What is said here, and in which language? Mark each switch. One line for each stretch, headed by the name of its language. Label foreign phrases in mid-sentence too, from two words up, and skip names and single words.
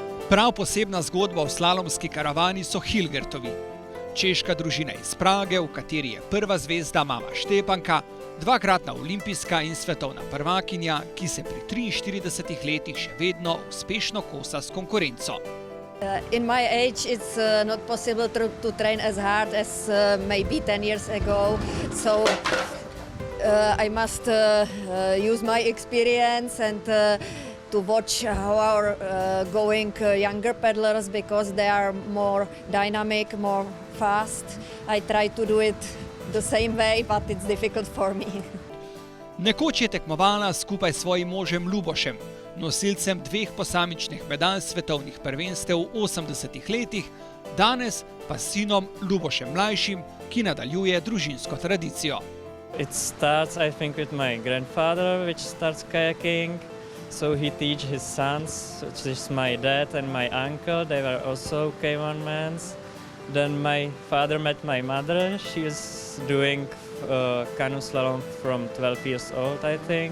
Slovenian: Prav posebna zgodba v slalomski karavani so Hilgertovi. Češka družina iz Prage, v kateri je prva zvezda mama Štepanka, dvakratna olimpijska in svetovna prvakinja, ki se pri 43 letih še vedno uspešno kosa s konkurenco.
English: In my age it's not possible to train as hard as maybe 10 years ago, so I must use my experience and to watch how are going younger paddlers, because they are more dynamic, more fast. I try to do it the same way, but it's difficult for me.
Slovenian: Nekoč je tekmovala skupaj s svojim možem Lubošem, nosilcem 2 posamičnih medalj svetovnih prvenstev v 80 letih, danes pa s sinom Lubošem mlajšim, ki nadaljuje družinsko tradicijo.
English: It starts, I think, with my grandfather, which starts kayaking. So he teaches his sons, which is my dad and my uncle. They were also K1 men. Then my father met my mother. She was doing canoe slalom from 12 years old, I think.